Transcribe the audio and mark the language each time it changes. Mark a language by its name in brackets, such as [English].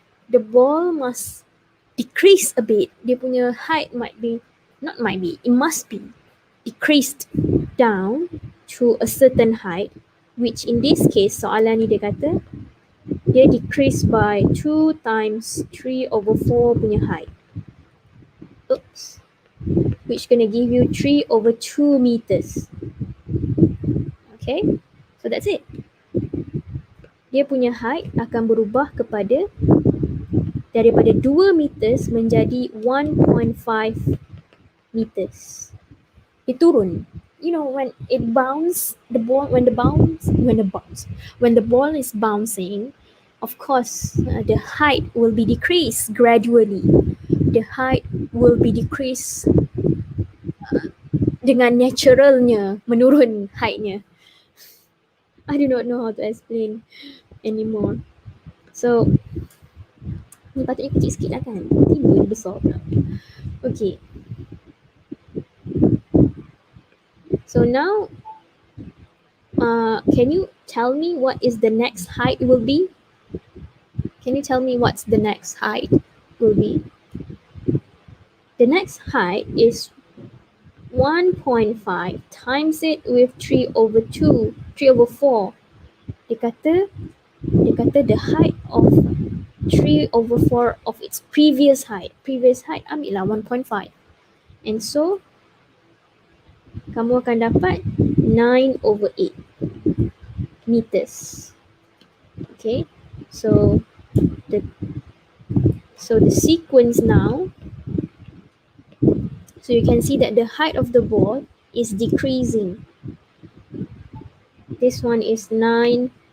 [English] The ball must decrease a bit. [Malay] Dia punya [English] height it must be decreased down to a certain height, which in this case, [Malay] soalan ni dia kata, dia [English] decrease by 2 times 3/4 punya height. Oops. Which gonna give you 3/2 meters. Okay, so that's it. [Malay] Dia punya height akan berubah daripada 2 meters menjadi 1.5 meters. Dia turun. [English] When it bounce, when the ball is bouncing, of course, the height will be decreased gradually. The height will be decreased [Malay] dengan naturalnya, menurun heightnya. [English] I do not know how to explain anymore. So, [Malay] ni patutnya kecil sikit lah kan? Tiba dia besar pula. Okay. [English] So now, can you tell me what is the next height will be? Can you tell me what's the next height will be? The next height is 1.5 times it with 3/4. [Malay] Dia kata [English] the height of 3/4 of its previous height. Previous height [Malay] ambil lah 1.5. [English] And so, [Malay] kamu akan dapat 9/8 meters. [English] Okay, so the sequence now, so you can see that the height of the ball is decreasing. This one is 9/8.